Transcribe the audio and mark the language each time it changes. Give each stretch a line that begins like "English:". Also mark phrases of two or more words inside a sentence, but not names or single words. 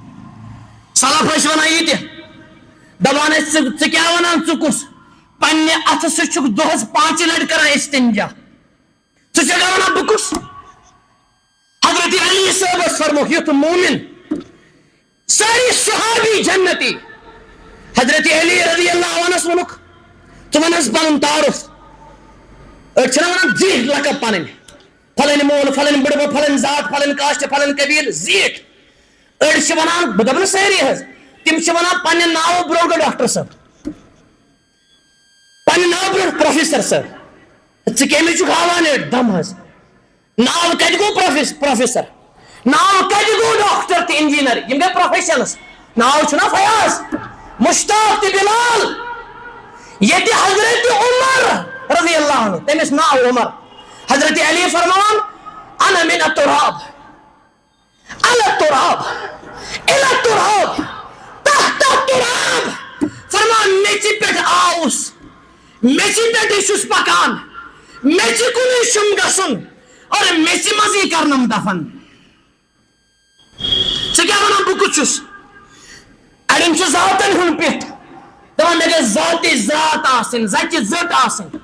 Kashmiri: سلف ٲسۍ ونان یہِ تہِ دپان ٲسۍ ژٕ کیٛاہ ونان ژٕ کُس پننہِ اتھٕ سۭتۍ چھُکھ دۄہس 5 لٹہِ کران استنجا ژٕ چھکھ ونان بہٕ کُس. حضرت علی صٲب ٲس فرمووُکھ یُتھ مومن سٲری صحابی جنتی. حضرت علی
Arabic: رضی اللہ عنہس
Kashmiri: ووٚنُکھ ژٕ ون حظ پنُن تعارُف أڑۍ چھِنہ ونان زیٖٹھ لقب پنٕنۍ پھلٲنۍ مول پھلٲنۍ بٕڈبب پھلٲنۍ ذات پھلٲنۍ کاشتہٕ پھلٲنۍ قبیٖلہٕ زیٖٹھ. أڑۍ چھِ ونان بہٕ دپہٕ نہٕ سٲری حظ تِم چھِ ونان پننہِ ناوٕ برونٛٹھ گوٚو ڈاکٹر صٲب پننہِ ناوٕ برونٛٹھ پروفیسر صٲب. ژٕ کٔمِس چھُکھ ہاوان أڑۍ دم حظ ناو کتہِ گوٚو پروفیسر ناو کتہِ گوٚو ڈاکٹر تہٕ انجیٖنر یِم گٔے پروفیشنس. ناو چھُنہ فیاض مشتاق تہٕ بلال ییٚتہِ حضرت عمر
Arabic: رضی اللہ عنہ
Kashmiri: تٔمِس ناو عمر. حضرت علی فرمان
Arabic: انا من التراب على التراب الى التراب تحت التراب.
Kashmiri: فرمان میٚژِ پٮ۪ٹھ آوُس میٚژِ پٮ۪ٹھٕے چھُس پکان میٚژِ کُنُے چھُم گژھُن اور میٚژِ منٛزٕے کرنم دفن. ژٕ کیٛاہ ونان بہٕ کُس چھُس. اڑٮ۪ن چھُ ذاتن ہُنٛد پیٚٹھ دپان مےٚ گژھِ ذاتٕچ ذات آسٕنۍ زچہِ زٔٹ آسٕنۍ.